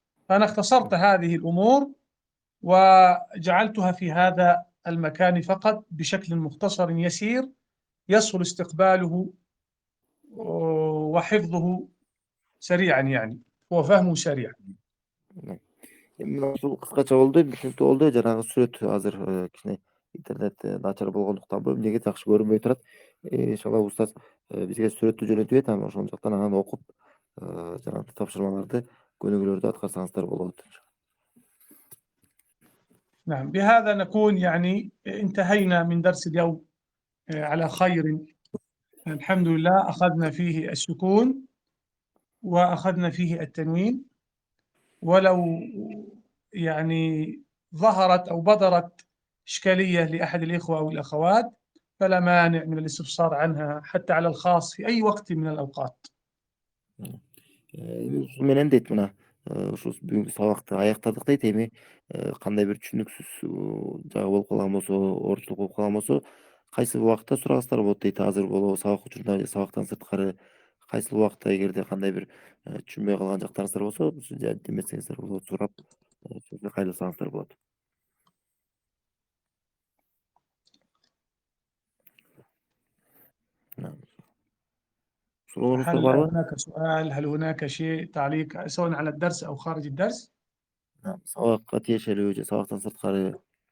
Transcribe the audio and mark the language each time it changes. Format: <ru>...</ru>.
<ar>أنا اختصرت هذه الأمور وجعلتها في هذا المكان فقط بشكل مختصر يسير يسهل استقباله وحفظه سريعا، يعني وفهمه سريع.</ar> <ky>Ушул кыскача болду, бүтүнкү болду. Жанагы сүрөт азыр кичине интернет начар болгондуктан эмнеге жакшы көрүнбөй турат. Иншалла устаз бизге сүрөттү жөнөтүп берет, анан ошол жактан аны окуп, жанагы тапшырмаларды, көнүгүүлөрдү аткарсаңыздар болот.</ky> <ar>نعم، بهذا نكون يعني انتهينا من درس اليوم على خير. الحمد لله أخذنا فيه السكون وأخذنا فيه التنوين، ولو يعني ظهرت أو بدرت إشكالية لأحد الإخوة أو الأخوات فلا مانع من الاستفسار عنها حتى على الخاص في أي وقت من الأوقات.</ar> <ky>Menen deyt mına, uşu бүгүnkү сабакты аяктадык дейт. Эми кандай бир түшүнүксүз жагы болуп калган болсо, оорчулук болуп калган болсо, кайсы убакта сурагыңыздар болот дейт. Азыр болобу, сабак учурунда же сабактан сырткары кайсы убакта эгерде кандай бир түшүнбөй калган жактарыңыздар болсо, демесеңиздер болот, сурап кайрылсаңыздар болот.</ky> <ar>هل هناك سؤال؟ هل هناك شيء تعليق سواء على الدرس أو خارج الدرس؟</ar> <ky>Сабакка тиешелүү же сабактан сырткары</ky>